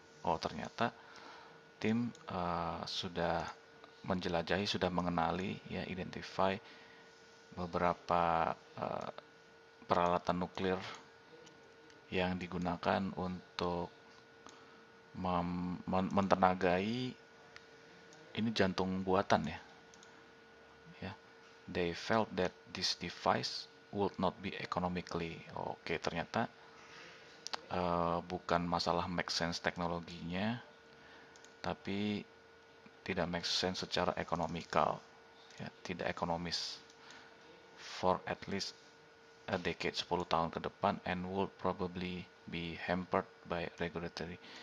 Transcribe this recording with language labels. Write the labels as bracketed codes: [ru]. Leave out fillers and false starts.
[id] Oh, ternyata tim sudah menjelajahi, sudah mengenali ya, identify beberapa peralatan nuklir yang digunakan untuk mentenagai ini jantung buatan ya. [en] They felt that this device would not be economically. [id] Oke, ternyata bukan masalah make sense teknologinya, tapi tidak make sense secara ekonomikal, ya, tidak ekonomis. [en] For at least a decade, [id] 10 tahun ke depan, [en] and would probably be hampered by regulatory.